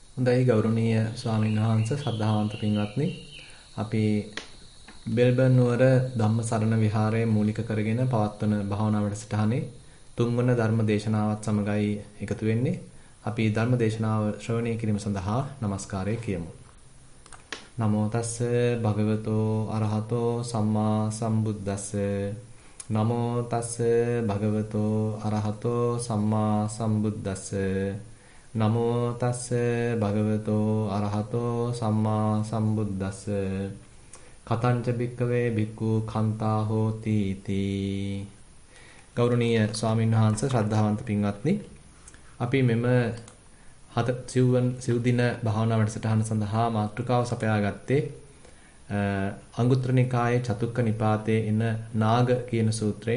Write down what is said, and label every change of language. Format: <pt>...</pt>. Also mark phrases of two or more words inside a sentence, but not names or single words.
<si>හොඳයි ගෞරවනීය ස්වාමීන් වහන්සේ ශ්‍රද්ධාවන්ත පින්වත්නි අපි මෙල්බන් නුවර ධම්මසරණ විහාරයේ මූලික කරගෙන පවත්වන භාවනා වැඩසටහනේ තුන්වන ධර්ම දේශනාවත් සමගයි එකතු වෙන්නේ. අපි ධර්ම දේශනාව ශ්‍රවණය කිරීම සඳහා নমස්කාරය කියමු.</si> <pi>නමෝ තස්ස භගවතෝ අරහතෝ සම්මා සම්බුද්දස්ස නමෝ තස්ස භගවතෝ අරහතෝ සම්මා සම්බුද්දස්ස නමෝ තස්ස භගවතෝ අරහතෝ සම්මා සම්බුද්දස්ස කතංච බික්කවේ බික්ඛු කන්තා හෝති තී.</pi> <si>ගෞරවනීය ස්වාමීන් වහන්සේ ශ්‍රද්ධාවන්ත පින්වත්නි අපි මෙම සිව් දින භාවනා වැඩසටහන සඳහා මාතෘකාව සපයා ගත්තේ අංගුත්තර නිකායේ චතුක්ක නිපාතයේ එන නාග කියන සූත්‍රයෙන්.</si>